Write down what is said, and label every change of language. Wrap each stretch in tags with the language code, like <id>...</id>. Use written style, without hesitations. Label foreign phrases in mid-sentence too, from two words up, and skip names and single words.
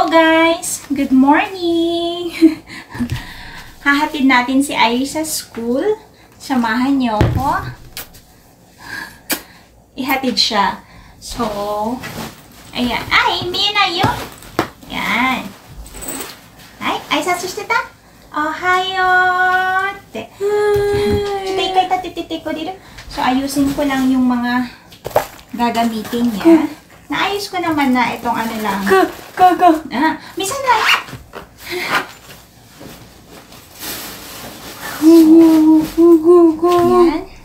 <en>Hello guys! Good morning!</en> <tl>Hahatid natin si Iris sa school. Samahan niyo ako. Ihatid siya. So, ayan. Ay, hindi na yun. Ayan. Ay,</tl> <ja>挨拶してた? Ohayo!</ja> <tl>Titay ko dito. So, ayusin ko lang yung mga gagamitin niya. Naayos ko naman na itong ano lang. Go. Minsan na. Yan.</tl>